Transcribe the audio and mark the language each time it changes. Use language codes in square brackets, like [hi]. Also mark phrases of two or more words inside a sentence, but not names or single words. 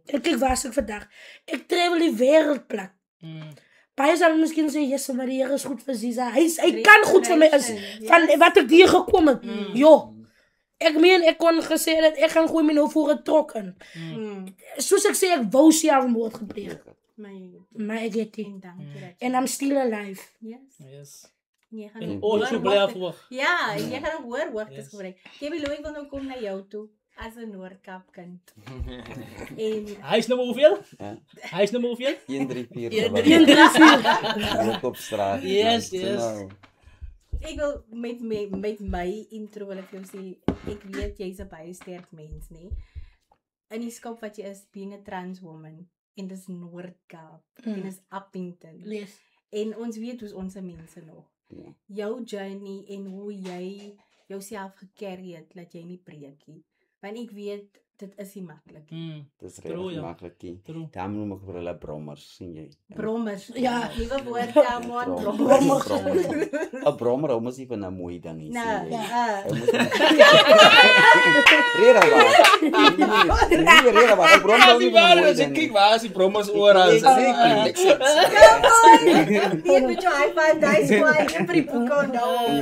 [af] En kyk waar ek vandag, ek travel die wêreld plat. Baie sal miskien sê, yes, maar die Here is goed vir Ziza. Hy kan goed vir my is, van wat ek hier gekom het. Jo. Ek meen, ek kon gesê dat ek gaan gooi my nou voor 'n trok in. Soos ek sê, ek wou selfmoord gepleeg. Maar ek het nie. En [en] I'm still alive. [af] Yes. Jy gaan So bly af. Ja, jy gaan hoor hoogtes gebruik. Kevin Louw, ek wil nou kom na jou toe as 'n Noordkap kind. En Hy is nummer hoeveel? Hy is nummer hoeveel? 134. 134. Op straat. Yes. ek wil met my intro wil ek jou sê, ek weet jy's 'n baie sterk mens, nê? In die skop wat jy is, [en] being a trans woman, [af] en dis Noordkap, en dis Appington. Yes. En ons weet hoe's ons mense nog. Jou journey en hoe jy jouself gecarry het, dat jy nie preek nie. Want ek weet, dit is nie maklik. Dit is True, regtig ja. maklik. True. Daarom noem ek vir hulle brommers, sien jy. Brommers. Ja. Nuwe woord, [en] come on, [af] brommers. Brommer. 'n Brommer hou mos nie van 'n mooi ding nie, sien Nou, jy. ja. Hy moet Rera maar. Nie rera maar. 'n Brommer hou nie van 'n mooi ding nie. Kyk waar is die brommers oral. Hier met jou [en] high five, [af] daai squad, vir die boeke nou.